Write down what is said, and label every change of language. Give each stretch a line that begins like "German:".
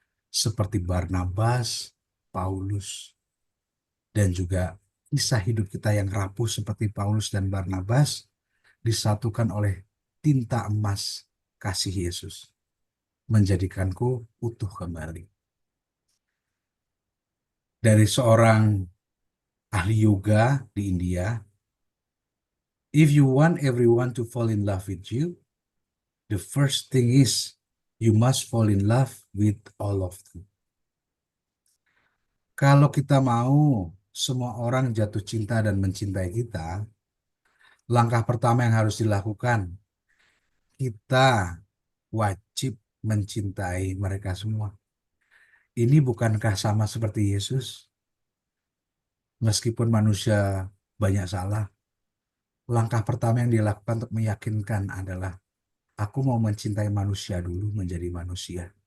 Indonesian: Seperti Barnabas, Paulus, dan juga kisah hidup kita yang rapuh seperti Paulus dan Barnabas disatukan oleh tinta emas kasih Yesus, menjadikanku utuh kembali. Dari seorang ahli yoga di India,
English: if you want everyone to fall in love with you, the first thing is you must fall in love with all of them.
Indonesian: Kalau kita mau semua orang jatuh cinta dan mencintai kita, langkah pertama yang harus dilakukan, kita wajib mencintai mereka semua. Ini bukankah sama seperti Yesus? Meskipun manusia banyak salah, langkah pertama yang dilakukan untuk meyakinkan adalah, aku mau mencintai manusia dulu menjadi manusia.